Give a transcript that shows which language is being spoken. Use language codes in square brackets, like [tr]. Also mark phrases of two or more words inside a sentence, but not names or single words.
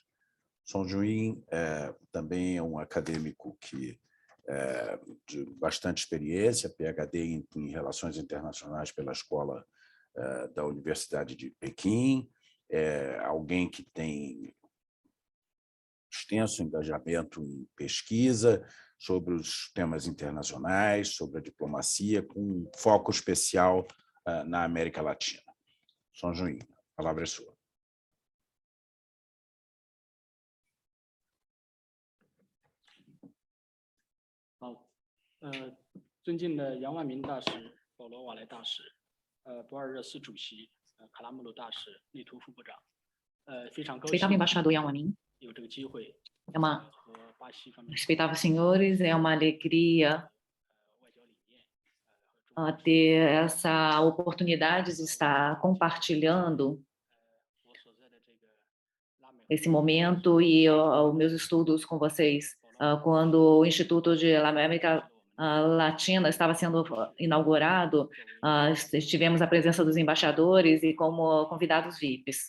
[pt] Song Juin também é um acadêmico de bastante experiência, PhD em Relações Internacionais pela Escola da Universidade de Pequim, alguém que tem extenso engajamento em pesquisa sobre os temas internacionais, sobre a diplomacia, com um foco especial na América Latina. Song Juin, a palavra é sua. [zh] 尊敬的杨万明大使、保罗·瓦莱大使、博尔热斯主席、卡拉穆鲁大使、利图副部长，非常高兴 [pt] Respeitável embaixador Yang Wamin, [zh] 有这个机会和巴西方面 [pt] respeitáveis senhores, é uma alegria ter essa oportunidade de estar compartilhando esse momento e os meus estudos com vocês. Quando o Instituto de América Latina estava sendo inaugurado, tivemos a presença dos embaixadores e como convidados VIPs.